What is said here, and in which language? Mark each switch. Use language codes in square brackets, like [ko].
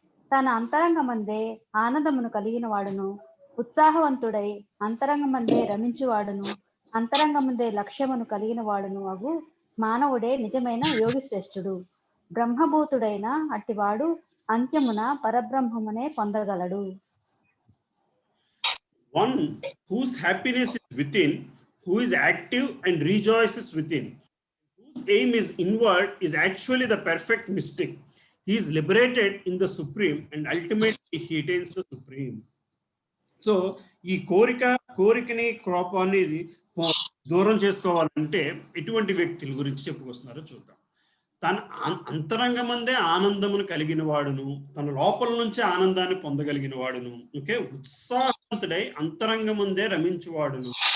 [te] తన అంతరంగమందే ఆనందమును కలిగిన వాడును, ఉత్సాహవంతుడై అంతరంగమందే రమించువాడును, అంతరంగమందే లక్ష్యమును కలిగిన వాడును అగు మానవుడే నిజమైన యోగి శ్రేష్ఠుడు. బ్రహ్మభూతుడైన అట్టివాడు అంత్యమున పరబ్రహ్మమునే పొందగలడు. [en] One whose happiness is within, who is active and rejoices within, whose aim is inward, is actually the perfect mystic. He is liberated in the supreme and ultimately he attains the supreme. [te] So ఈ కోరికని కోపాన్ని దూరం చేసుకోవాలంటే ఎటువంటి వ్యక్తుల గురించి చెప్పుకొస్తున్నారో చూద్దాం. తన అంతరంగమందే ఆనందమును కలిగిన వాడును, తన లోపల నుంచి ఆనందాన్ని పొందగలిగిన వాడును, ఓకే, ఉత్సాహవంతుడై అంతరంగమందే రమించువాడును.